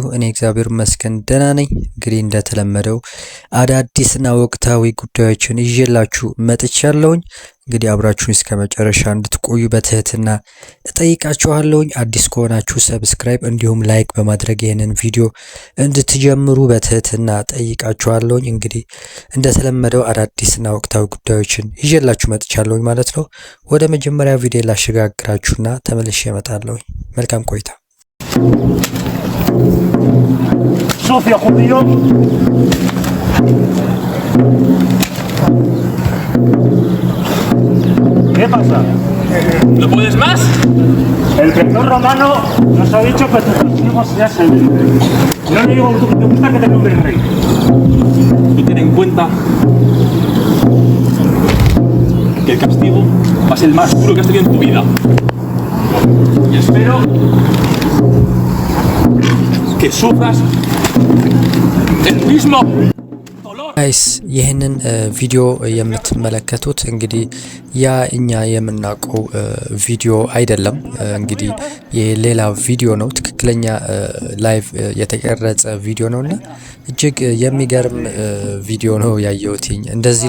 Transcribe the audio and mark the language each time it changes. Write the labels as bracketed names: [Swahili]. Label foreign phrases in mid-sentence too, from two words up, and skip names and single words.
[Amharic] እኔ እግዚአብሔር ይመስገን ደህና ነኝ። እንግዲህ እንደተለመደው አዳዲስና ወቅታዊ ጉዳዮችን ይዤላችሁ መጥቻለሁኝ። እንግዲህ አብራችሁን እስከ መጨረሻ እንድትቆዩ በትህትና እጠይቃችኋለሁኝ። አዲስ ከሆናችሁ ሰብስክራይብ እንዲሁም ላይክ በማድረግ ይህንን ቪዲዮ እንድትጀምሩ በትህትና ጠይቃችኋለሁኝ። እንግዲህ እንደተለመደው አዳዲስና ወቅታዊ ጉዳዮችን ይዤላችሁ መጥቻለሁኝ ማለት ነው። ወደ መጀመሪያ ቪዲዮ ላሸጋግራችሁና ተመልሼ እመጣለሁኝ። መልካም ቆይታ። [Spanish] ሶፊያ ኹዲዮ ¿Qué pasa? ¿No puedes más? El rector romano nos ha dicho que tus castigos ya se ven. Yo le digo que te gusta que te nombre rey. Tú ten en cuenta que el castigo va a ser el más duro que has tenido en tu vida. Y espero que sufras el mismo [Amharic] ጋይስ ይህንን ቪዲዮ የምትመለከቱት እንግዲህ ያ እኛ የምናውቀው ቪዲዮ አይደለም። እንግዲህ የሌላ ቪዲዮ ነው። ትክክለኛ ላይቭ የተቀረጸ ቪዲዮ ነውና እጅግ የሚገርም ቪዲዮ ነው ያየሁት። እንደዚህ